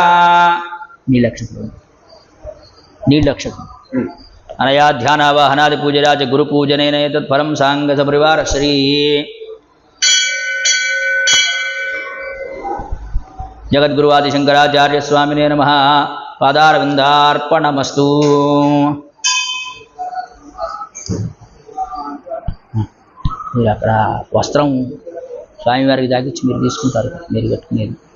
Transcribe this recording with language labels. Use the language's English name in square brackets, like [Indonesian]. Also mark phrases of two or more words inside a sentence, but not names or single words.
[Sanskrit] नीलक्षत्रम् अनया ध्यानावाहनादि पूजया च गुरुपूजनेन एतत्फलं सांगसपरिवार श्री जगद्गुरुवादि शंकराचार्य स्वामिने नमः पादारविन्दार्पणमस्तु [Telugu] మీరు అక్కడ వస్త్రం స్వామివారికి దాకిచ్చి మీరు తీసుకుంటారు మీరు కట్టుకునేది